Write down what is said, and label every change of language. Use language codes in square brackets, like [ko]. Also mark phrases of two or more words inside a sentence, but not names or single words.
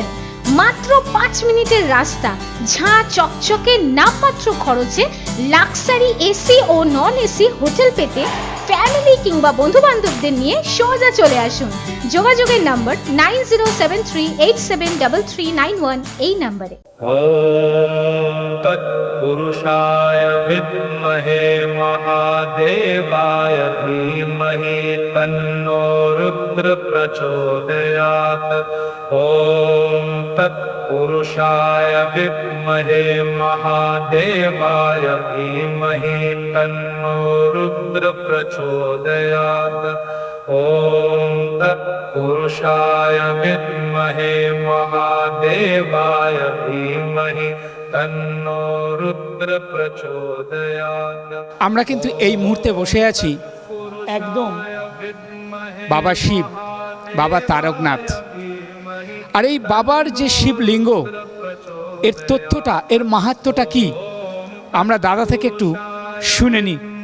[bn] মাত্র 5 মিনিটের রাস্তা, ঝাঁ চকচকে নামমাত্র খরচে [en] luxury AC [bn] ও [en] non AC [bn] হোটেল পেতে ফ্যামিলি কিংবা বন্ধু বান্ধবদের নিয়ে সোজা চলে আসুন। যোগাযোগের নম্বর 9073873391 এই নম্বরে। [sa] तत्पुरुषाय विद्महे महादेवाय धीमहि तन्नो रुद्र प्रचोदयात्। ओम तत् पुरुषाय विद्महे महादेवाय धीमहि तन्नो रुद्र प्रचोदयात् ॐ तत्पुरुषाय विद्महे महादेवाय धीमहि तन्नो रुद्र प्रचोदयात्। [bn] আমরা কিন্তু এই মুহূর্তে বসে আছি একদম বাবা শিব, বাবা তারকনাথ। আর এই বাবার যে শিবলিঙ্গ, এর তথ্যটা, এর মাহাত্ম্যটা কি, আমরা দাদা থেকে একটু শুনে নিই।